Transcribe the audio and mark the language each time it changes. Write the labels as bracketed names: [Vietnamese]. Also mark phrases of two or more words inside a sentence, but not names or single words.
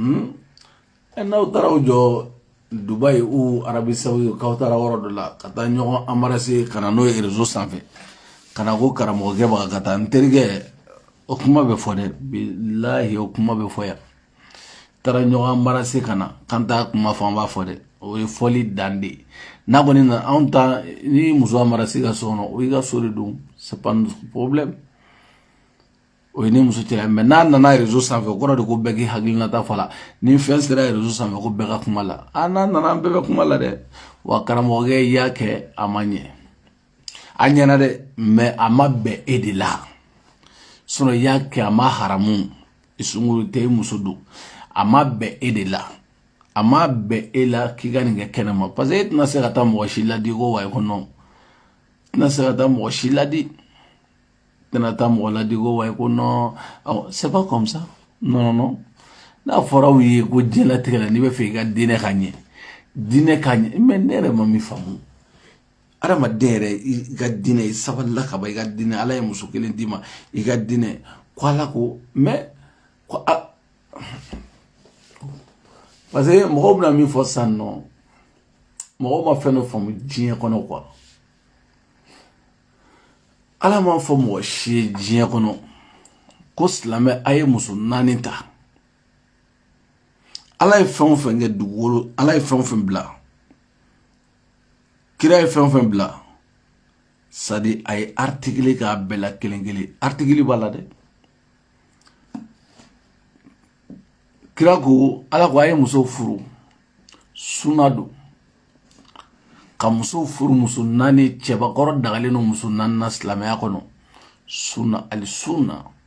[Bambara] n'aw taara o jɔ Dubaï ou Arabie Saoudite k'aw taara yɔrɔ dɔ la ka taa ɲɔgɔn embrasser ka na n'o ye réseau sanfɛ ka na ko karamɔgɔkɛ b'a ka taa n terikɛ o kuma bɛ fɔ dɛ bilahi o kuma bɛ fɔ yan taara ɲɔgɔn embrasser ka na k'an t'a kuma fɔ an b'a fɔ dɛ o ye fɔli dan de ye n'a kɔni na anw ta ni muso embrasser ka so kɔnɔ o y'i ka so de don [French] c'est pas notre problème [Bambara] o ye ni muso cɛla mais n'a nana réseau sanfɛ o kɔrɔ de ko bɛɛ k'i hakilinata fɔ la ni fɛn sera réseau sanfɛ ko bɛɛ ka kuma la n'a nana an bɛɛ bɛ kuma la dɛ wa karamɔgɔkɛ y'a kɛ a ma ɲɛ a ɲɛna dɛ mais a ma bɛn e de la sinon y'a kɛ a ma haramu sunkuru tɛ e muso don a ma bɛn e de la a ma bɛn e la k'i ka nin kɛ kɛnɛma parce que e tɛna se ka taa mɔgɔ si ladi ko wa ko non tɛna se ka taa mɔgɔ si ladi tɛna taa mɔgɔ ladi ko wa ko non [French] c'est pas comme ça non [Bambara] n'a fɔra aw ye ko diɲɛlatigɛ la n'i bɛ fɛ i ka diinɛ ka ɲɛ mais ne yɛrɛ ma min faamu adamaden yɛrɛ i ka diinɛ i sabalila ka ban i ka diinɛ ala ye muso kelen d'i ma i ka diinɛ ko ala ko mais ko parce que mɔgɔw bɛna min fɔ sisan nɔ mɔgɔw ma fɛn dɔ faamu diɲɛ kɔnɔ quoi ala m'a fɔ mɔgɔ si ye diɲɛ kɔnɔ ko silamɛ a ye muso 4 ta ala ye fɛn o fɛn kɛ dugukolo ala ye fɛn o fɛn bila kira ye fɛn o fɛn bila c'est à dire a ye article k'a bɛɛ la kelen kelen article b'a la dɛ kira ko ala ko a ye muso furu sunna don ka muso furu muso 4 cɛbakɔrɔ dagalen don muso 4 na silamɛya kɔnɔ sunna ali sunna